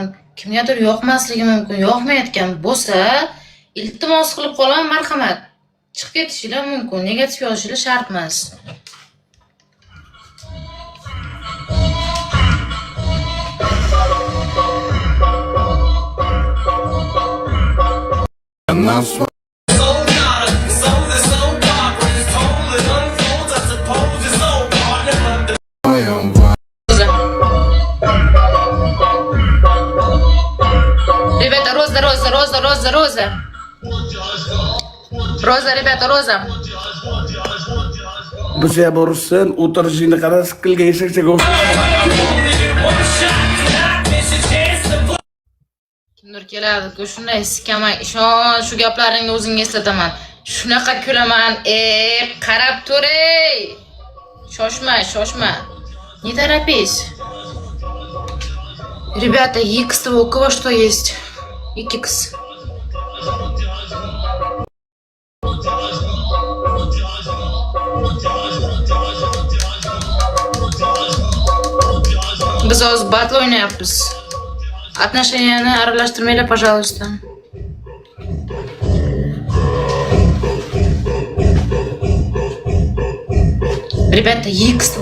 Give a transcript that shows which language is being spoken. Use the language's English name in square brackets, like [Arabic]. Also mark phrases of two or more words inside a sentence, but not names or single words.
[Uzbek] Kimgadir yoqmasligi mumkin. Yoqmayotgan bo'lsa, iltimos qilib qolaman, marhamat. Chiqib ketishinglar mumkin. Negativ yozishinglar shart emas. [English] And that's why I'm [Russian] Ребята, роза. Роза, ребята, роза. [Uzbek] Bizga borsin, o'tirishingni qara siqilgan eshakchaga Kimdir keladi, shunday sikaman, ishon, shu gaplaringni o'zingga eslataman. Shunaqa kulaman, qarab tur-ey. Shoshma. [Russian] Не торопись. Ребята, X-то у кого что есть? X. [Uzbek] Biz hozir battle o'ynayapmiz. Отношенияni aralashtirmanglar, пожалуйста. [Russian] Ребята, X2.